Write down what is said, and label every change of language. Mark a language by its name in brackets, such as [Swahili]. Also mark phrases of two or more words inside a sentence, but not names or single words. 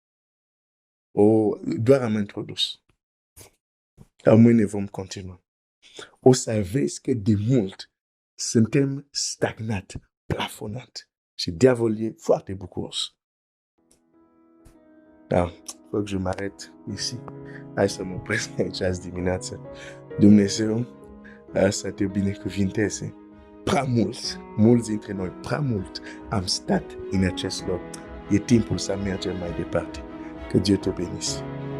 [Romanian] Doar am introdus. Dar mâine vom continua. O să vezi că de mult suntem stagnat, plafonat. Și diavolul e foarte bucuros. Da, [French] faut que je m'arrête ici. [Romanian] Hai să mă opresc aici azi dimineață. Dumnezeu să te binecuvinteze prea mulți dintre noi, prea mult am stat în acest loc. E timpul să mergem mai departe. [French] Que Dieu te bénisse.